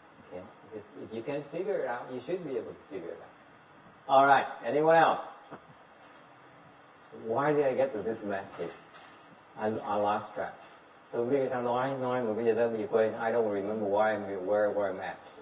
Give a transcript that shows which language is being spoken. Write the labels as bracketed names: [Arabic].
[English] Because if you can figure it out, you should be able to figure it out. All right. Anyone else? Why did I get to this message? I lost track. [Vietnamese] Tôi không biết sao nói mà bây giờ tôi bị quên. [English] I don't remember where I'm at.